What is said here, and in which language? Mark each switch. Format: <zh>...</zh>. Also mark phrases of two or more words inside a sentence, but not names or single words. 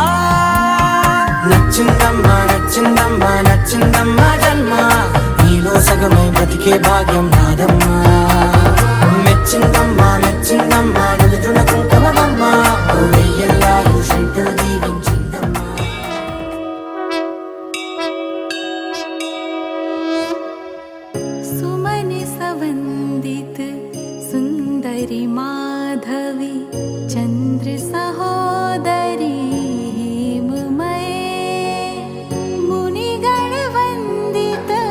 <te>నచ్చిందమ్మా నచ్చిందమ్మా నచ్చిందమ్మా జన్మ, నీలో సగమై బ్రతికే భాగ్యం నాదమ్మా. మెచ్చిందమ్మా మెచ్చిందమ్మా నిలుతున్న కుంకుమమ్మా, వెయ్యల్లాలు శంకరు దీవించిందమ్మా.</te> <sa>सुमन सवन्दित सुन्दरि माधवी चन्द्र सहोदरी हेममये, मुनिगणवन्दित</sa>